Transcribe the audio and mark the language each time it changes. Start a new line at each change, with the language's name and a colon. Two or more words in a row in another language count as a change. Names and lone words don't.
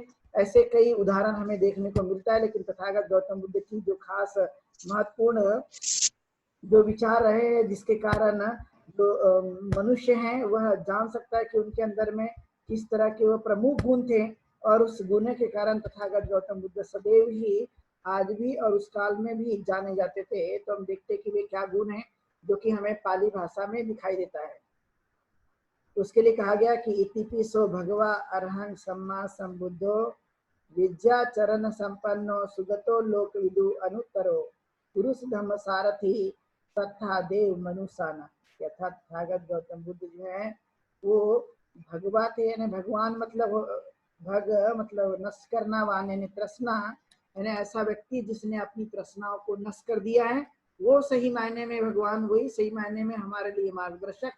Hindi: ऐसे कई उदाहरण हमें देखने को मिलता है। लेकिन तथागत गौतम बुद्ध की जो खास महत्वपूर्ण जो विचार रहे हैं, जिसके कारण जो मनुष्य हैं वह जान सकता है कि उनके अंदर में किस तरह के वह प्रमुख गुण थे, और उस गुण के कारण तथागत गौतम बुद्ध सदैव ही आज भी और उस काल में भी जाने जाते थे। तो हम देखते हैं कि वे क्या गुण हैं जो कि हमें पाली भाषा में दिखाई देता है। तो उसके लिए कहा गया कि
Pali: इतिपिसो भगवा अरहं सम्मा संबुद्धो विद्या चरण संपन्नो सुगतो लोक विदु अनुत्तरो पुरुष धम्म सारथी तथा देव मनुष्याना।
Hindi: यथा तथागत गौतम बुद्ध जो है वो भगवा थे, यानी भगवान मतलब भग मतलब नष्ट करना, वान यानी तृष्णा, यानी ऐसा व्यक्ति जिसने अपनी तृष्णाओं को नष्ट कर दिया है, वो सही मायने में भगवान, वही सही मायने में हमारे लिए मार्गदर्शक।